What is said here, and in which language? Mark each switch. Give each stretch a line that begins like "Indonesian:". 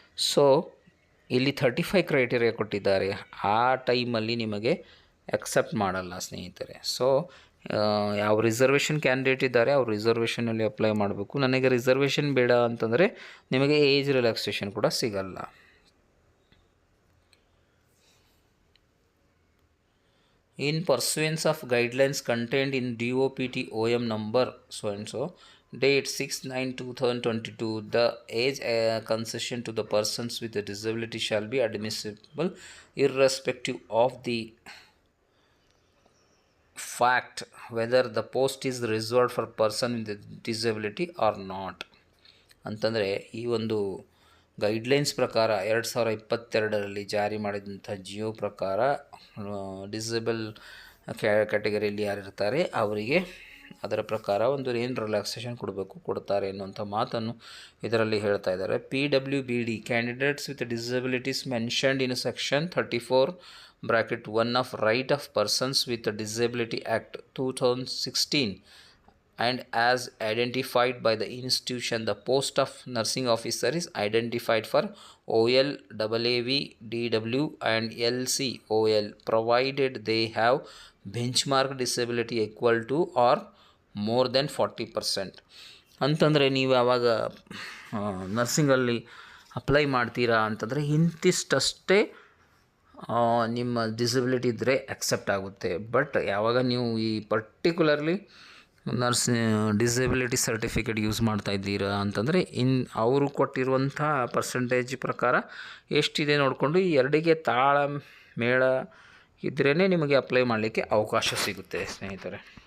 Kannada: So ಇಲ್ಲಿ 35 criteria ಕೊಟ್ಟಿದ್ದಾರೆ. ಆ ಟೈಮಲ್ಲಿ ನಿಮಗೆ ಅಕ್ಸೆಪ್ಟ್ ಮಾಡಲ್ಲ ಸ್ನೇಹಿತರೆ. ಸೊ ಯಾವ ರಿಸರ್ವೇಷನ್ ಕ್ಯಾಂಡಿಡೇಟ್ ಇದ್ದಾರೆ ಅವ್ರು ರಿಸರ್ವೇಷನಲ್ಲಿ ಅಪ್ಲೈ ಮಾಡಬೇಕು. ನನಗೆ ರಿಸರ್ವೇಷನ್ ಬೇಡ ಅಂತಂದರೆ ನಿಮಗೆ ಏಜ್ ರಿಲ್ಯಾಕ್ಸೇಷನ್ ಕೂಡ ಸಿಗಲ್ಲ.
English: In pursuance of guidelines contained in DOPT OM number so and so date 6/9/2022, the age concession to the persons with a disability shall be admissible irrespective of the fact whether the post is reserved for person with a disability or not.
Kannada: ಅಂತಂದರೆ ಈ ಒಂದು guidelines ಪ್ರಕಾರ 2022ರಲ್ಲಿ ಜಾರಿ ಮಾಡಿದಂಥ ಜಿಯೋ ಪ್ರಕಾರ disable ಕ್ಯಾಟಗರಿಯಲ್ಲಿ ಯಾರಿರ್ತಾರೆ ಅವರಿಗೆ ಅದರ ಪ್ರಕಾರ ಒಂದು ಏನು ರಿಲ್ಯಾಕ್ಸೇಷನ್ ಕೊಡ್ತಾರೆ ಅನ್ನುವಂಥ ಮಾತನ್ನು ಇದರಲ್ಲಿ ಹೇಳ್ತಾ ಇದ್ದಾರೆ.
English: PWBD candidates with disabilities mentioned in section 34(1) of right of persons with disability act 2016 and as identified by the institution, the post of nursing officer is identified for OL, AAV, DW and LCOL provided they have benchmark disability equal to or more than 40%.
Kannada: ಅಂತಂದರೆ ನೀವು ಯಾವಾಗ ನರ್ಸಿಂಗಲ್ಲಿ apply ಮಾಡ್ತೀರಾ ಅಂತಂದರೆ ಇಂತಿಷ್ಟಷ್ಟೇ ನಿಮ್ಮ disability ಇದ್ದರೆ accept ಆಗುತ್ತೆ. But ಯಾವಾಗ ನೀವು ಈ particularly nurse disability certificate use ಮಾಡ್ತಾ ಇದ್ದೀರಾ ಅಂತಂದರೆ ಅವರು ಕೊಟ್ಟಿರುವಂಥ ಪರ್ಸೆಂಟೇಜ್ ಪ್ರಕಾರ ಎಷ್ಟಿದೆ ನೋಡಿಕೊಂಡು ಈ ಎರಡಿಗೆ ತಾಳ ಮೇಳ ಇದ್ರೇ ನಿಮಗೆ ಅಪ್ಲೈ ಮಾಡಲಿಕ್ಕೆ ಅವಕಾಶ ಸಿಗುತ್ತೆ ಸ್ನೇಹಿತರೆ.